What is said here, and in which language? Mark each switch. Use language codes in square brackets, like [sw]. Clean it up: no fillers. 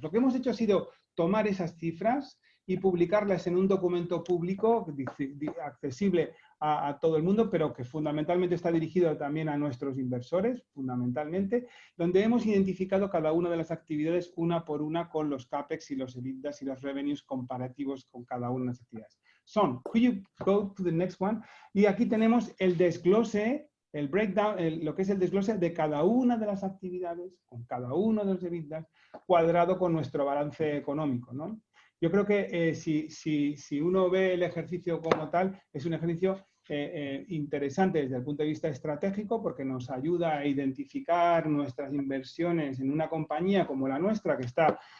[es] Lo que hemos hecho ha sido tomar esas cifras y publicarlas en un documento público accesible a todo el mundo, pero que fundamentalmente está dirigido también a nuestros inversores, fundamentalmente, donde hemos identificado cada una de las actividades una por una con los CAPEX y los EBITDAs y los revenues comparativos con cada una de las actividades. [en] Could you go to the next one? [es] Y aquí tenemos el desglose, el breakdown, lo que es el desglose de cada una de las actividades, con cada uno de los EBITDAs, cuadrado con nuestro balance económico, ¿no? Yo creo que si uno ve el ejercicio como tal, es un ejercicio interesante desde el punto de vista estratégico, porque nos ayuda a identificar nuestras inversiones en una compañía como la nuestra, que está